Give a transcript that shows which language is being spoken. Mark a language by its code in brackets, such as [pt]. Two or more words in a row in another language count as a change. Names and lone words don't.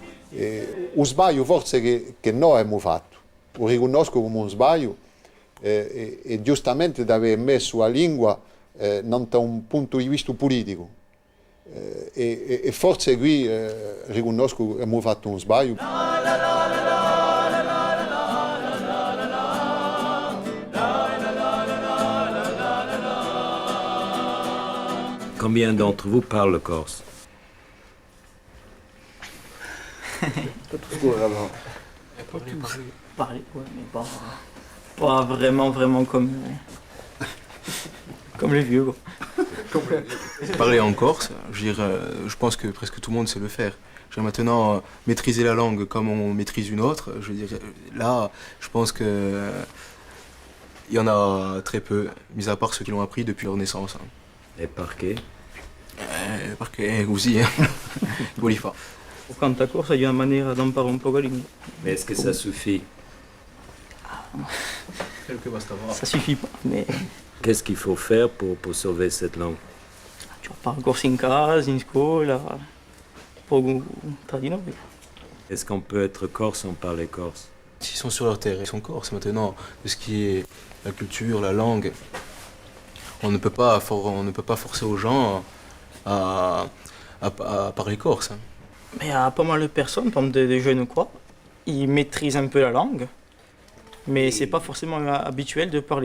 [it] Un sbaglio forse che noi abbiamo fatto, lo riconosco come un sbaglio e giustamente di aver messo la lingua da un punto di vista politico e forse qui riconosco che abbiamo fatto un sbaglio. [fr] Combien d'entre vous parlent le corse? Parler, ouais, mais pas vraiment comme les vieux, quoi. Parler en corse, je pense que presque tout le monde sait le faire. Maintenant, maîtriser la langue comme on maîtrise une autre, là, je pense que il y en a très peu, mis à part ceux qui l'ont appris depuis leur naissance. [it] Et perché? Perché così, [fr] voulez pas. Quand à corse, il y a une manière d'en parler un peu la langue. Mais est-ce que ça suffit? Ça suffit pas, mais Qu'est-ce qu'il faut faire pour sauver cette langue? tu parles corse [it] in casa, in scuola, poco tra di noi. [fr] Est-ce qu'on peut être corse sans parler corse? S'ils sont sur leur terre, ils sont corses. Maintenant, de ce qui est la culture, la langue, on ne peut pas forcer aux gens à parler corse. Mais il y a pas mal de personnes, comme des jeunes ou quoi, ils maîtrisent un peu la langue, mais c'est pas forcément habituel de parler.